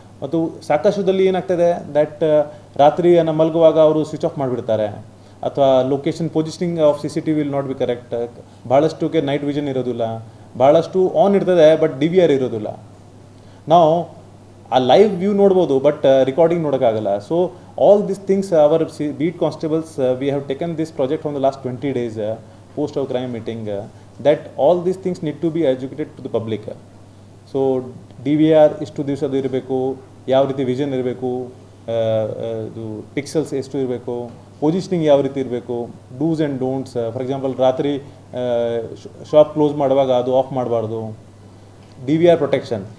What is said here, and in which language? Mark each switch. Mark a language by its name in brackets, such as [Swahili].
[Kannada] ಮತ್ತು ಸಾಕಷ್ಟುದಲ್ಲಿ ಏನಾಗ್ತದೆ ದಟ್ ರಾತ್ರಿ ಮಲಗುವಾಗ ಅವರು ಸ್ವಿಚ್ ಆಫ್ ಮಾಡಿಬಿಡ್ತಾರೆ, ಅಥವಾ [English] Location positioning of CCTV will not be correct. [Kannada] ಭಾಳಷ್ಟುಕ್ಕೆ night vision ಇರೋದಿಲ್ಲ, ಭಾಳಷ್ಟು ಆನ್ ಇರ್ತದೆ ಬಟ್ DVR ಇರೋದಿಲ್ಲ. ನಾವು ಆ ಲೈವ್ ವ್ಯೂ ನೋಡ್ಬೋದು but recording ನೋಡೋಕ್ಕಾಗಲ್ಲ. [English] So all these things, our beat constables, we have taken this project from the last 20 days post our crime meeting, that all these things need to be educated to the public. [Kannada] So DVR ಇಷ್ಟು ದಿವಸದ್ದು ಇರಬೇಕು, ಯಾವ ರೀತಿ vision ಇರಬೇಕು, ಇದು pixels ಎಷ್ಟು ಇರಬೇಕು, positioning ಯಾವ ರೀತಿ ಇರಬೇಕು, dos and don'ts. For example ರಾತ್ರಿ ಶಾಪ್ ಕ್ಲೋಸ್ ಮಾಡುವಾಗ ಅದು ಆಫ್ ಮಾಡಬಾರ್ದು. DVR protection.